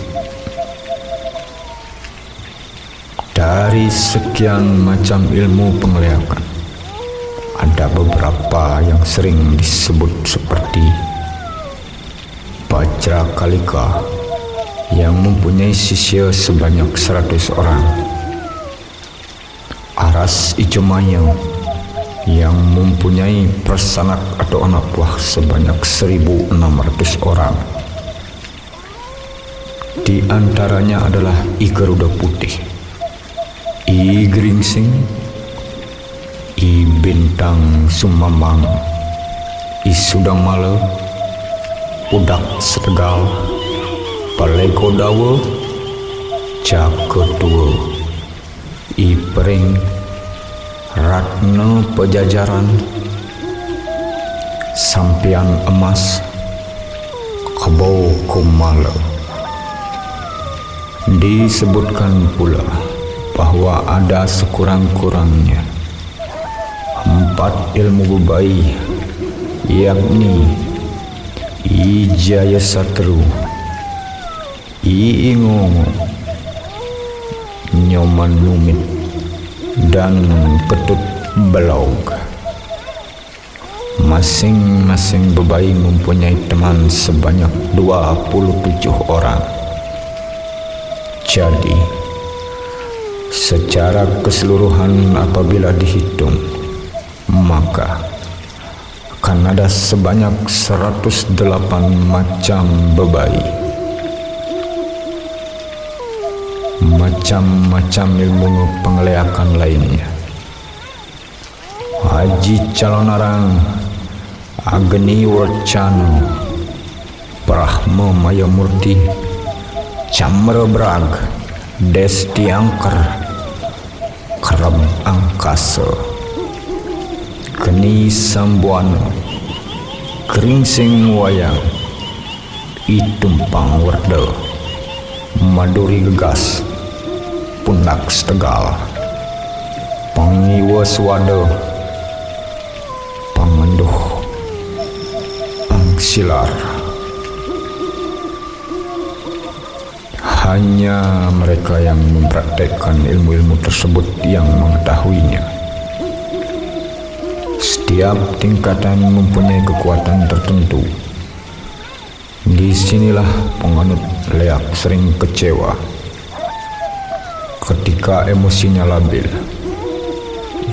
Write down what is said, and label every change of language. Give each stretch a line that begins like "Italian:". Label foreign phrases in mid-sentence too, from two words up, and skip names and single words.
Indonesian: Dari sekian macam ilmu pengeleakan, ada beberapa yang sering disebut seperti Bajrakalika yang mempunyai sisya sebanyak 100 orang, Aras Ijomaya yang mempunyai persanak atau anak buah sebanyak 1.600 orang. Di antaranya adalah I Garuda Putih, I Gringsing, I Bintang Sumambang, I Sudamala, Pudak Setegal, Palegodawa, Jaketua, I Pering, Ratna Pejajaran, Sampian Emas, Kebo Kumala. Disebutkan pula bahwa ada sekurang-kurangnya 4 ilmu bebai, yakni I Jayasatru, I Ingongo, Nyoman Numit, dan Ketut Belaug. Masing-masing bebai mempunyai teman sebanyak 27 orang. Jadi, secara keseluruhan apabila dihitung, maka akan ada sebanyak 108 macam bebai. Macam-macam ilmu pengeleakan lainnya. Haji Calonarang, Agni Warcano, Brahma Mayamurti, Camra Brag, Desti Angker, Kerab Angkasa, Geni Sambuana, Gringsing Wayang, I Tumpang Werda, Maduri Gegas, Pundak Setegal, Pangiwa Swada, Pangenduh, Pangsilar. Hanya mereka yang mempraktekkan ilmu-ilmu tersebut yang mengetahuinya. Setiap tingkatan mempunyai kekuatan tertentu. Disinilah penganut leak sering kecewa ketika emosinya labil.